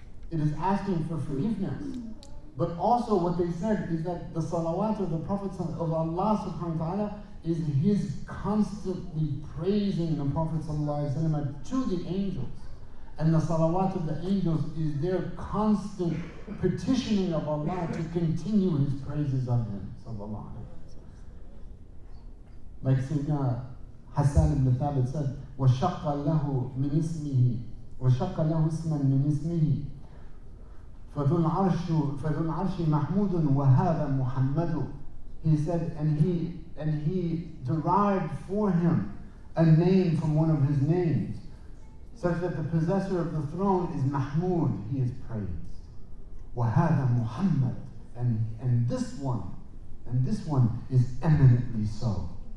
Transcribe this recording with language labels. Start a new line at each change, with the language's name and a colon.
English: It is asking for forgiveness. But also what they said is that the salawat of the Prophet of Allah subhanahu wa ta'ala is his constantly praising the Prophet sallallahu alaihi wasallam to the angels. And the salawat of the angels is their constant petitioning of Allah to continue his praises of him.
Arabic: Like Sayyidina Hassan ibn Thabit said, وَشَقَّ لَهُ مِنْ اسْمِهِ وَشَقَّ لَهُ اسْمًا مِنْ اسْمِهِ فَذُو الْعَرْشِ مَحْمُودٌ وَهَذَا مُحَمَّدٌ.
English: He said, and he derived for him a name from one of his names, such that the possessor of the throne is Mahmud, he is praised.
Arabic: وَهَذَا
English: Muhammad, and this one is eminently so.